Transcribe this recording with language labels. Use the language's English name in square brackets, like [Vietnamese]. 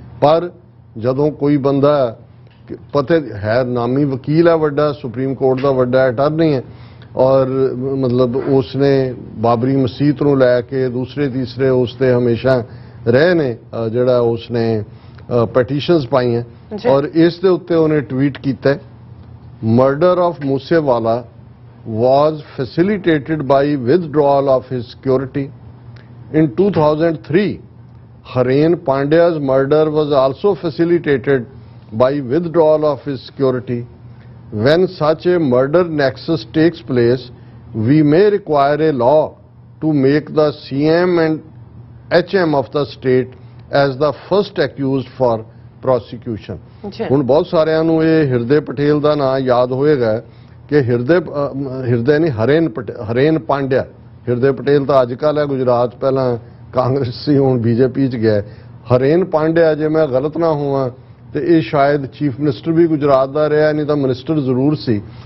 [Punjabi] ਪਰ ਜਦੋਂ ਕੋਈ ਬੰਦਾ ਪਤਾ ਹੈ, ਨਾਮੀ ਵਕੀਲ ਹੈ ਵੱਡਾ, ਸੁਪਰੀਮ ਕੋਰਟ ਦਾ ਵੱਡਾ ਅਟਾਰਨੀ ਹੈ, ਔਰ ਮਤਲਬ ਉਸਨੇ ਬਾਬਰੀ ਮਸਜਿਦ ਨੂੰ ਲੈ ਕੇ ਦੂਸਰੇ ਤੀਸਰੇ ਉਸ ਤੇ ਹਮੇਸ਼ਾ ਰਹੇ ਨੇ ਜਿਹੜਾ ਉਸਨੇ ਪੈਟੀਸ਼ਨਸ ਪਾਈਆਂ, ਔਰ ਇਸ ਦੇ ਉੱਤੇ ਉਹਨੇ ਟਵੀਟ ਕੀਤਾ, [English] Murder of Moosewala was facilitated by withdrawal of his security. In 2003, Hareen Pandya's murder was also facilitated by withdrawal of his security. When such a murder nexus takes place, we may require a law to make the CM and HM of the state as the first accused for prosecution. [Punjabi] ਹੁਣ ਬਹੁਤ ਸਾਰਿਆਂ ਨੂੰ ਇਹ ਹਿਰਦੇ ਪਟੇਲ ਦਾ ਨਾਂ ਯਾਦ ਹੋਏਗਾ ਕਿ ਹਿਰਦੇ ਨਹੀਂ, ਹਰੇਨ ਪਾਂਡਿਆ। ਹਿਰਦੇ ਪਟੇਲ ਤਾਂ ਅੱਜ ਕੱਲ੍ਹ ਹੈ ਗੁਜਰਾਤ, ਪਹਿਲਾਂ ਕਾਂਗਰਸ ਸੀ, ਹੁਣ ਬੀਜੇਪੀ 'ਚ ਗਿਆ। ਹਰੇਨ ਪਾਂਡਿਆ, ਜੇ ਮੈਂ ਗਲਤ ਨਾ ਹੋਵਾਂ ਤੇ ਇਹ ਸ਼ਾਇਦ ਚੀਫ ਮਿਨਿਸਟਰ ਵੀ ਗੁਜਰਾਤ ਦਾ ਰਿਹਾ, ਨਹੀਂ ਤਾਂ ਮਿਨਿਸਟਰ ਜ਼ਰੂਰ ਸੀ।